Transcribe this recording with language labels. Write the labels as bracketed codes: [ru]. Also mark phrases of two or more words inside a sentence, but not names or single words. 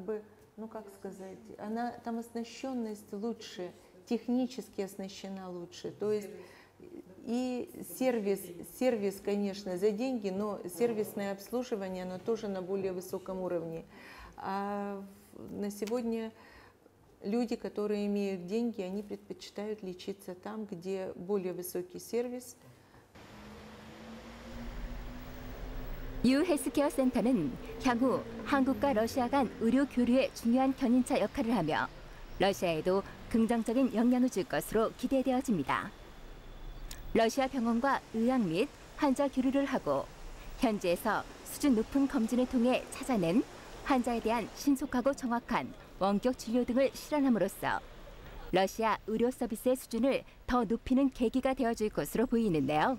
[ru] там оснащенность лучше, технически оснащена лучше, то есть и сервис, конечно, за деньги, но сервисное обслуживание, оно тоже на более высоком уровне. А на сегодня люди, которые имеют деньги, они предпочитают лечиться там, где более высокий сервис. [ko] 유 헬스케어 센터는 향후 한국과 러시아 간 의료 교류의 중요한 견인차 역할을 하며 러시아에도 긍정적인 영향을 줄 것으로 기대되어집니다. 러시아 병원과 의학 및 환자 교류를 하고 현지에서 수준 높은 검진을 통해 찾아낸 환자에 대한 신속하고 정확한 원격 진료 등을 실현함으로써 러시아 의료 서비스의 수준을 더 높이는 계기가 되어줄 것으로 보이는데요.